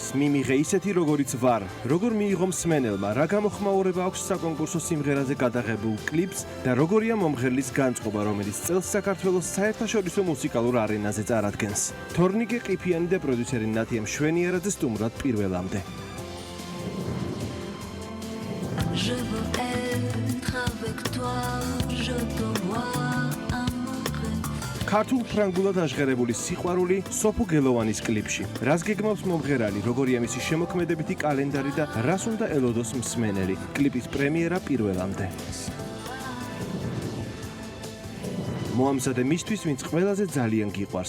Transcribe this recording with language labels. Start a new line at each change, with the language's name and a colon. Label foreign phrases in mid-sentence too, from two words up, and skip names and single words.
Georgian: მიმიღე ისეთი როგორიც ვარ. როგორ მიიღო მსმენელმა, რა გამოხმაურება აქვს საკონკურსო სიმღერაზე გადაღებულ კლიპს და როგორია მომღერლის განწყობა, რომელიც წელს საქართველოს საერთაშორისო მუსიკალურ არენაზე წარადგენს. თორნიკე ყიფიანი და პროდიუსერი ნათია მშვენიერაძე სტუმრად პირველამდე.
French: Je veux être avec toi, je te vois.
Georgian: ქართულ ფრანგულად აღღერებული სიყვარული სოფუ გელოვანის კლიპში. რას გეგმავს მომღერალი, როგორია მისი შემოქმედებითი კალენდარი და რას უნდა ელოდოს მსმენელი. კლიპის პრემიერა პირველამდე. მოამზადე მისთვის, ვინც ყველაზე ძალიან გიყვარს.